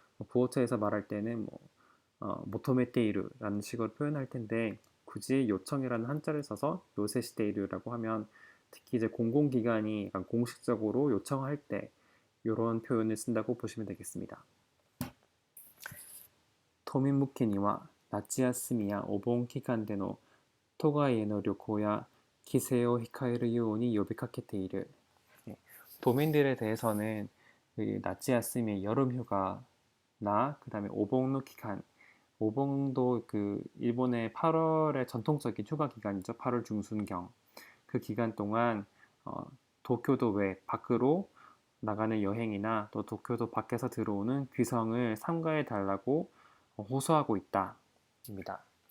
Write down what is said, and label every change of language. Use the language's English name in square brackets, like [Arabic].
[Korean] 부어체에서 말할 때는 모토메테이루라는 식으로 표현할 텐데 굳이 요청이라는 한자를 써서 요새 시테이루라고 하면 특히 이제 공공기관이 약간 공식적으로 요청할 때 이런 표현을 쓴다고 보시면 되겠습니다. [Japanese] 都民向けには夏休みやお盆期間での都外への旅行や帰省を控えるように呼びかけている. [Korean] 도민들에 대해서는 나츠야스미 여름휴가나 그 다음에 오봉노 기간, 오봉도 일본의 8월의 전통적인 휴가 기간이죠. 8월 중순경. 그 기간 동안 도쿄도 외 밖으로 나가는 여행이나 또 도쿄도 밖에서 들어오는 귀성을 삼가해 달라고 호소하고 있다 입니다.